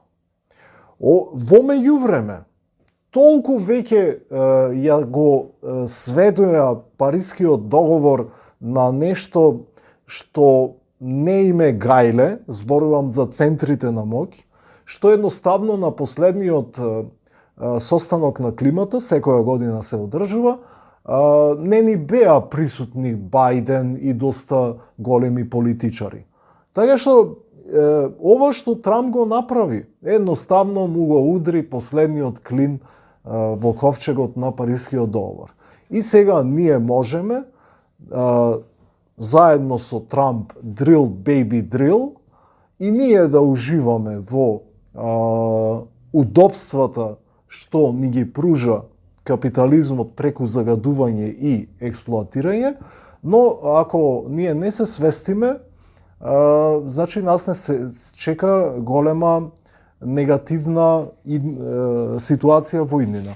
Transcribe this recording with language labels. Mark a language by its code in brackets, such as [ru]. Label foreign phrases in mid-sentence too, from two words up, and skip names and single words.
[mk] Во меѓувреме, толку веќе ја го сведоја Парискиот договор на нешто што не име гајле, зборувам за центрите на моќ, што едноставно на последниот состанок на климата, секоја година се одржува, не ни беа присутни Бајден и доста големи политичари. Така што ова што Трамп го направи, едноставно му го удри последниот клин во ковчегот на Парискиот договор. И сега ние можеме заедно со Трамп [en] drill baby drill [mk] и ние да уживаме во удобствата што ни ги пружа капитализмот преку загадување и експлоатирање, но ако ние не се свестиме, значи нас не се чека голема негативна ситуација во иднина.